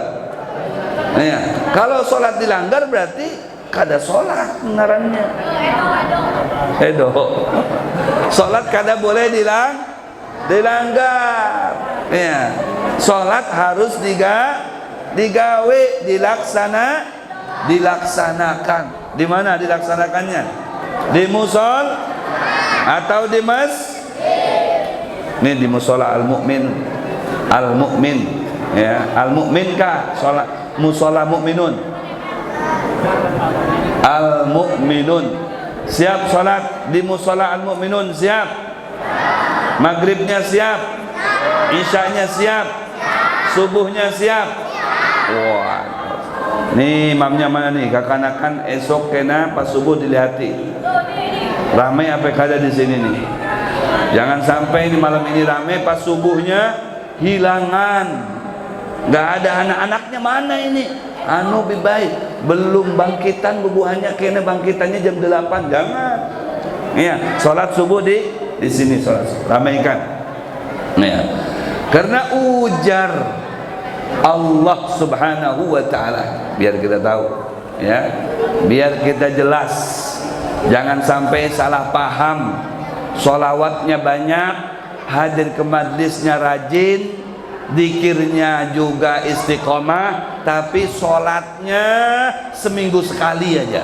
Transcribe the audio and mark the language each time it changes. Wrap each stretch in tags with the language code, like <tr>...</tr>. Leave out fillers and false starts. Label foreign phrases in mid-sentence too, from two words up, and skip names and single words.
<id>Ya.</id> <bjn>Kalau sholat di langgar berarti kada sholat ngarannya. Edo. Sholat kada boleh dilanggar. Ya. Sholat harus digawe, dilaksanakan.</bjn> <id>Di mana dilaksanakannya? Di musol atau di Ini di musola al-mu'min ya, al-mu'min kah? Sholat musola mu'minun, al-mu'minun. Siap sholat di musola al-mu'minun? Siap. Maghribnya siap, isyanya siap, subuhnya siap. Wah, nih imamnya mana nih?</id> <bjn>Kakanakan esok kena pas subuh dilihati ramai apa kada di sini nih. Jangan sampai di malam ini ramai pas subuhnya hilangan. Nggak ada anak-anaknya mana ini? Anu bibai belum bangkitan bubuhannya, kena bangkitannya jam 8. Jangan.</bjn> <id>Iya, sholat subuh di sini sholat. Ramaikan. Ya. Karena ujar Allah</id> <ar>سبحانه وتعالى,</ar> <id>biar kita tahu ya. Biar kita jelas. Jangan sampai salah paham. Sholawatnya banyak, hadir ke majlisnya rajin, zikirnya juga istiqomah, tapi sholatnya seminggu sekali aja.</id>